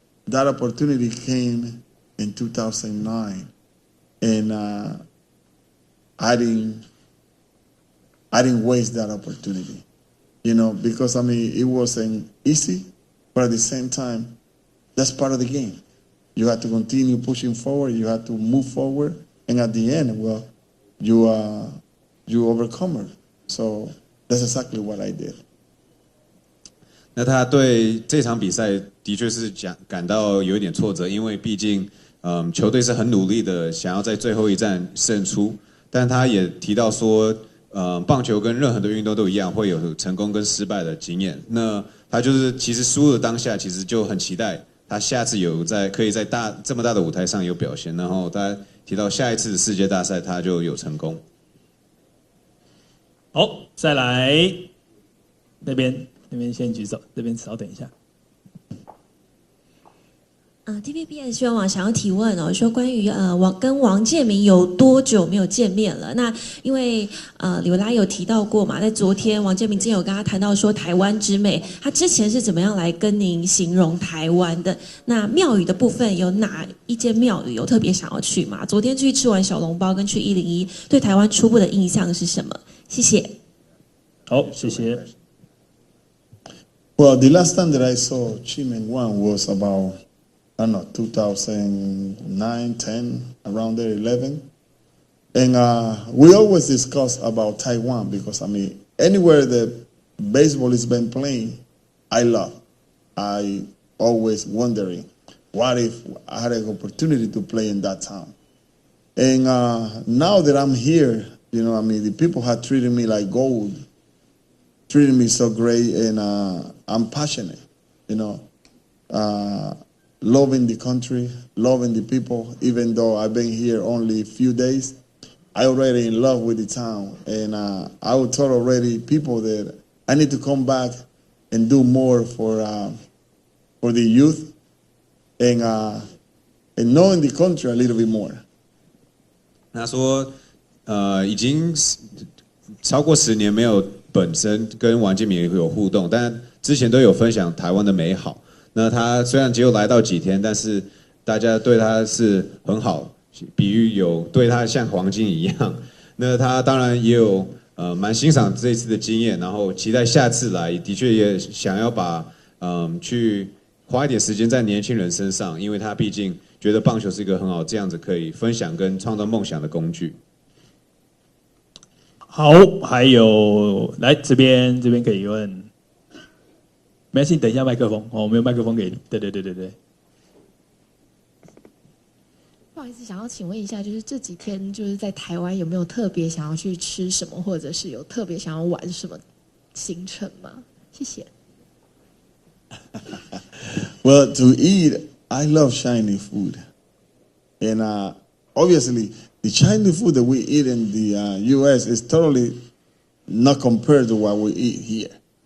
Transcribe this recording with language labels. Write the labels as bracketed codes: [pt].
[en] That opportunity came in 2009, and I didn't waste that opportunity, you know, because I mean it wasn't easy, but at the same time, that's part of the game. You have to continue pushing forward. You have to move forward, and at the end, well, you overcome her. So that's exactly what I did. [zh] 那他对这场比赛的确是感到有一点挫折，因为毕竟，球队是很努力的想要在最后一战胜出，但他也提到说，棒球跟任何的运动都一样，会有成功跟失败的经验。那他就是其实输了当下，其实就很期待他下次可以在这么大的舞台上有表现，然后他提到下一次的世界大赛他就有成功。好，再来那边先举手，这边稍等一下。 TVBS 新闻网想要提问哦，说关于跟王建民有多久没有见面了？那因为里维拉有提到过嘛，在昨天王建民之前有跟他谈到说台湾之美，他之前是怎么样来跟您形容台湾的？那庙宇的部分有哪一间庙宇有特别想要去吗？昨天去吃完小笼包跟去101，对台湾初步的印象是什么？谢谢。好，谢谢。 [en] Well, the last time that I saw Chimenwan was about, I don't know, 2009, 10, around there, 11. And we always discuss about Taiwan because, I mean, anywhere that baseball is been playing, I love. I always wondering. what if I had an opportunity to play in that town? And now that I'm here, you know, I mean, the people have treated me like gold, treated me so great, and I'm passionate, you know, loving the country, loving the people. Even though I've been here only a few days, I already in love with the town, and I would tell already people that I need to come back and do more for the youth, and knowing the country a little bit more. [zh] 他说，已经超过10年没有本身跟王建民有互动，但之前都有分享台湾的美好。那他虽然只有来到几天，但是大家对他是很好，比喻有对他像黄金一样。那他当然也有蛮欣赏这一次的经验，然后期待下次来，的确也想要把去花一点时间在年轻人身上，因为他毕竟觉得棒球是一个很好这样子可以分享跟创造梦想的工具。好，还有来这边可以问，没关系，等一下麦克风哦，我们有麦克风给你。对。不好意思，想要请问一下，就是这几天就是在台湾有没有特别想要去吃什么，或者是有特别想要玩什么行程吗？谢谢。 [en] Well, to eat, I love Chinese food, and obviously the Chinese food that we eat in the U.S. is totally not compared to what we eat here.